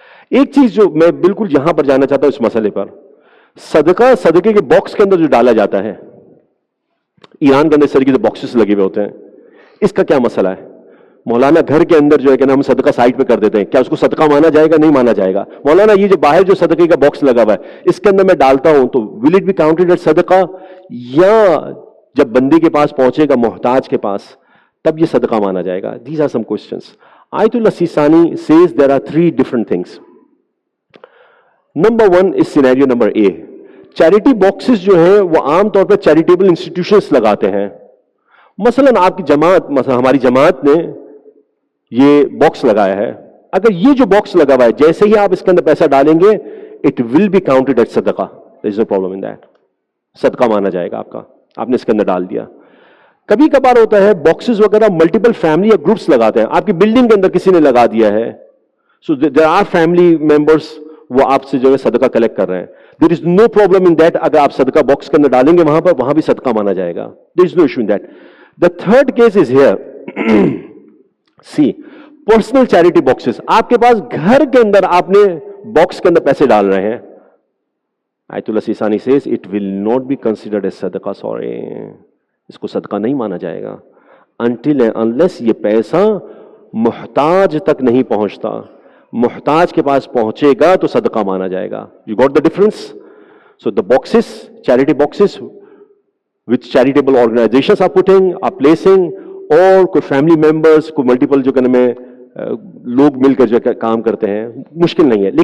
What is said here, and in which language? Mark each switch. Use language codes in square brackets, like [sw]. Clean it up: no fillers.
[ur] ایک چیز جو میں بالکل یہاں پر جانا چاہتا ہوں اس مسئلے پر, صدقے کے باکس کے اندر جو ڈالا جاتا ہے, ایران کے اندر اس طریقے سے باکسز لگے ہوئے ہوتے ہیں, اس کا کیا مسئلہ ہے؟ مولانا گھر کے اندر جو ہے کہ ہم صدقہ سائٹ پہ کر دیتے ہیں, کیا اس کو صدقہ مانا جائے گا؟ نہیں مانا جائے گا. مولانا یہ جو باہر جو صدقے کا باکس لگا ہوا ہے اس کے اندر میں ڈالتا ہوں تو [en] will it be counted as [ur] صدقہ, یا جب بندے کے پاس پہنچے گا محتاج کے پاس تب یہ صدقہ مانا جائے گا؟ [en] These are some questions. آیت اللہ Sistani says there are 3 different things. Number 1 is scenario number A. [ur] Charity boxes جو ہیں وہ عام طور پہ چیریٹیبل انسٹیٹیوشنز لگاتے ہیں. مثلا آپ کی جماعت, مثلا ہماری جماعت نے یہ باکس لگایا ہے, اگر یہ جو باکس لگا ہوا ہے جیسے ہی آپ اس کے اندر پیسہ ڈالیں گے [en] it will be counted at [ur] صدقہ. [en] There is no problem in that. [ur] صدقہ مانا جائے گا آپ کا, آپ نے اس کے اندر ڈال دیا. کبھی کبھار ہوتا ہے باکسز وغیرہ ملٹیپل فیملی یا گروپس لگاتے ہیں. آپ کی بلڈنگ کے اندر کسی نے لگا دیا ہے, [en] so there are family members, [ur] وہ آپ سے جو ہے صدقہ کلیکٹ کر رہے ہیں. [en] There is no problem in that. [ur] اگر آپ صدقہ باکس کے اندر ڈالیں گے وہاں بھی صدقہ مانا جائے گا. [en] There is no issue in that. The third case is here. [ur] C personal charity boxes, آپ کے پاس گھر کے اندر آپ نے باکس کے اندر پیسے ڈال رہے ہیں. [en] آیت اللہ Sistani says it will not be considered as صدقہ. [ur] سوری, اس کو صدقہ نہیں مانا جائے گا [en] until and unless [ur] یہ پیسہ محتاج تک نہیں پہنچتا. محتاج کے پاس پہنچے گا تو صدقہ مانا جائے گا. [en] You got the difference? So the boxes, charity boxes which charitable organizations are putting, are placing, [ur] اور کوئی فیملی ممبرس, کوئی ملٹیپل جو کہنے میں لوگ مل کر جو کام کرتے ہیں, مشکل نہیں ہے.